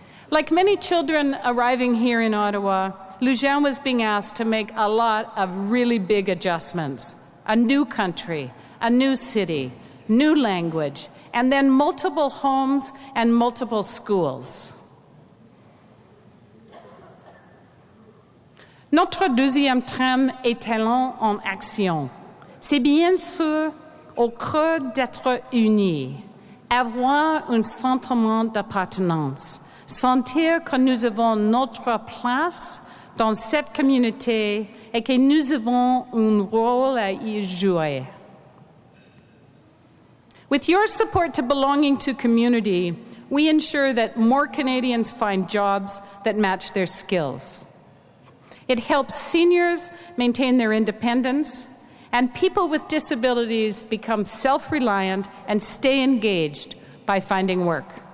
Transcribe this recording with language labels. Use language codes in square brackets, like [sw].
[en] Like many children arriving here in Ottawa, Lujanne was being asked to make a lot of really big adjustments. A new country, a new city, new language, and then multiple homes and multiple schools. [fr] Notre deuxième trame est talent en action. C'est bien sûr au cœur d'être unis, avoir un sentiment d'appartenance, sentir que nous avons notre place dans cette communauté et que nous avons un rôle à y jouer. [en] With your support to belonging to community, we ensure that more Canadians find jobs that match their skills. It helps seniors maintain their independence, and people with disabilities become self-reliant and stay engaged by finding work.